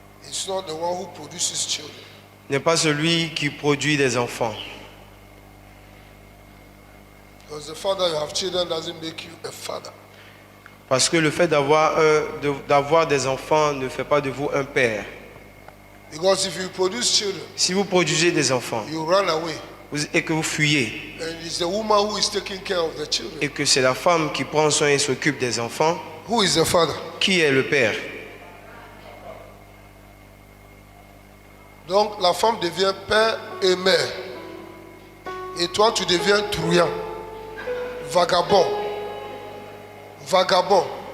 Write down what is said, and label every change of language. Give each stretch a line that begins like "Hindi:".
English: is not the one who produces children.
French: n'est pas celui qui produit des enfants.
English: Because the father you have children doesn't make you a father.
French: Parce que le fait d'avoir des enfants ne fait pas de vous un père.
English: Because if you produce children,
French: Si vous produisez des enfants
English: you run away.
French: et que vous fuyez,
English: And it's the woman who is taking care of the children.
French: et que c'est la femme qui prend soin et s'occupe des enfants,
English: Who is the father?
French: qui est le père? Donc la femme devient père et mère. Et toi tu deviens truand, vagabond. Vagabond.